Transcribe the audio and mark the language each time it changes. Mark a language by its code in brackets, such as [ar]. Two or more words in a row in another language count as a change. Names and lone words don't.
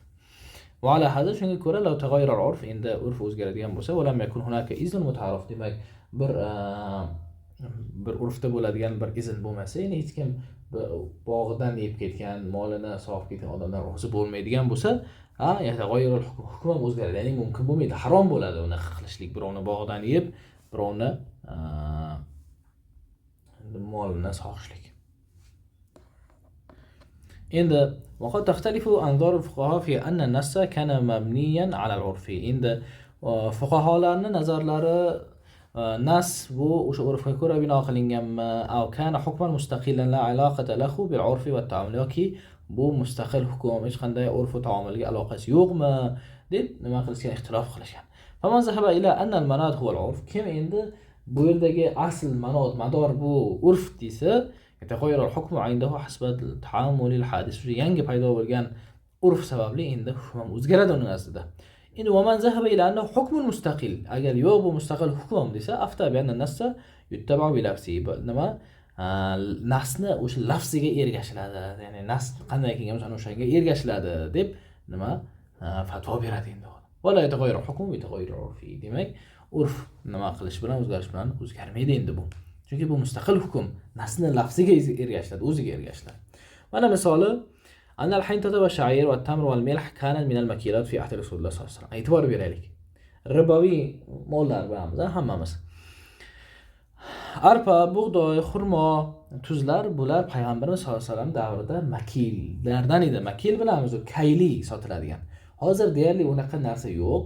[ar] وعلى هذا [uz] shunga ko'ra [ar] لو تغير العرف, [uz] endi urf o'zgaradigan bo'lsa, [ar] ولم يكن هناك إذن متعارف, [uz] demak bir urfda bo'ladigan bir izn bo'lmasa, ya'ni hech kim bog'idan yeb ketgan, molini sog'ib ketgan odamlar rozi bo'lmaydigan bo'lsa, [ar] يتغير الحكم [uz] ham o'zgaradi. Ya'ni mumkin bo'lmaydi, harom bo'ladi uni qilishlik, birovni bog'idan yeb, birovni molini sog'ishlik. [ar] Endi وقد تختلف أنظار الفقهاء في أن النص كان مبنيا على العرف. [uz] endi fuqaholarning nazarlari nas bu o'sha urfga ko'ra bino qilinganmi, [ar] أو كان حكما مستقلا لا علاقة له بالعرف والتعامل, [uz] yoki bu mustaqil hukm, hech qanday urf va taomilga aloqasi yo'qmi deb nima qilishgan, ixtilof qilishgan. [ar] فمن ذهب إلى أن المناط هو العرف, [uz] kim endi bu yerdagi asl manod, mador bu urf desa, [ar] يتغير الحكم عنده حسب التعامل الحادث, [uz] yangi paydo bo'lgan urf sababli endi hukm o'zgaradi uning aslida. [ar] Endi ومن ذهب إلى أنه حكم مستقل، [uz] agar yo'q bu mustaqil hukm desa, [ar] أفتى بأن النص يتبع بلفظ, [uz] nima nasni o'sha lafziga ergashiladi, ya'ni nas qanday kelgan bo'lsa o'shanga ergashiladi deb nima fatvo beradi endi. [ar] ولا يتغير حكم بتغير عرف, [uz] demak urf nima qilish bilan o'zgarish bilan o'zgarmaydi endi bu. Chunki bu mustaqil hukm, nasni lafziga ergashiladi, o'ziga ergashiladi. Mana misoli [ar] أن الحنطة والشعير والتمر والملح كانت من المكيلات في عهد رسول الله صلى الله عليه وسلم. اعتبار beraylik. [uz] Riboviy mollar bilamiz, hammamiz. Arpa, bug'doy, xurmo, tuzlar, bular payg'ambarimiz [ar] صلى الله عليه وسلم [uz] davrida makillardan edi. Makil bilamiz, u kayli sotiladigan. Hozir deyarli unaqa narsa yo'q.